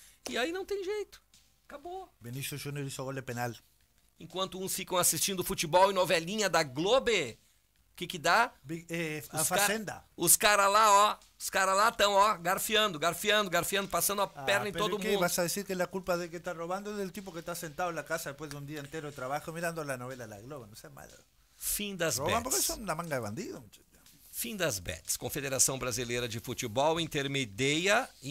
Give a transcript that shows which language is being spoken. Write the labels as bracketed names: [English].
[Portuguese] E aí não tem jeito. Acabou. [Spanish] Vinícius Júnior hizo gol de penal. [Portuguese] enquanto uns ficam assistindo futebol e novelinha da Globo. Que dá? A Fazenda. Os caras lá, ó. Os caras lá estão, ó, garfiando, passando a perna em todo mundo. [Spanish] Vas a decir que la culpa de que está robando es del tipo que está sentado en la casa después de un día entero de trabajo mirando la novela La Globo, no sé, madre. [Portuguese] Fim das [Spanish] roban [Portuguese] bets. [Spanish] Roban porque son una manga de bandido. [Portuguese] Fim das bets. Confederação Brasileira de Futebol intermedia.